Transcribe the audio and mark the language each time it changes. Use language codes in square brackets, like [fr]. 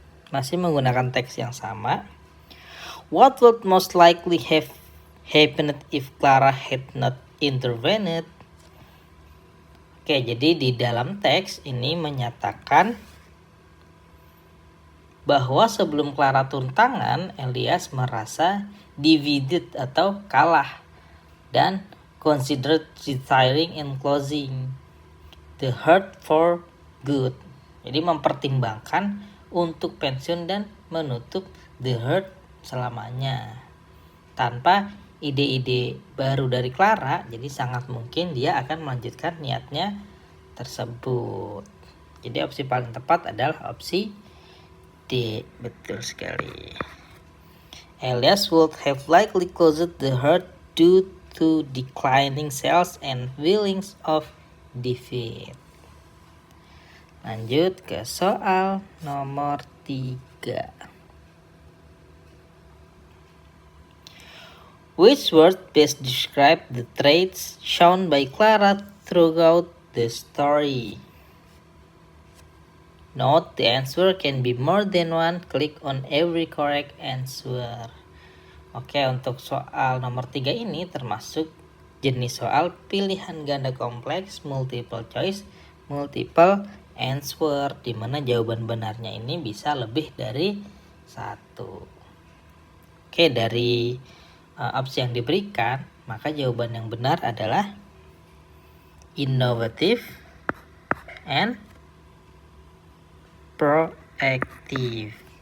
[id] Masih menggunakan teks yang sama. [en] What would most likely have happened if Clara had not intervened? [id] Oke, jadi di dalam teks ini menyatakan bahwa sebelum Clara turun tangan, Elias merasa divided atau kalah dan [en] considered retiring and closing the hurt for good. [id] Jadi mempertimbangkan untuk pensiun dan menutup the hurt selamanya. Tanpa ide-ide baru dari Clara, jadi sangat mungkin dia akan melanjutkan niatnya tersebut. Jadi opsi paling tepat adalah opsi D. Betul sekali. [en] Elias would have likely closed the hurt due to declining sales and feelings of defeat. [id] Lanjut ke soal nomor 3. [en] Which word best describe the traits shown by Clara throughout the story? Note the answer can be more than one. Click on every correct answer. [id] Oke, untuk soal nomor 3 ini termasuk jenis soal pilihan ganda kompleks, [en] multiple choice, multiple answer, [id] di mana jawaban benarnya ini bisa lebih dari satu. Oke, dari opsi yang diberikan, maka jawaban yang benar adalah [en] innovative and proactive.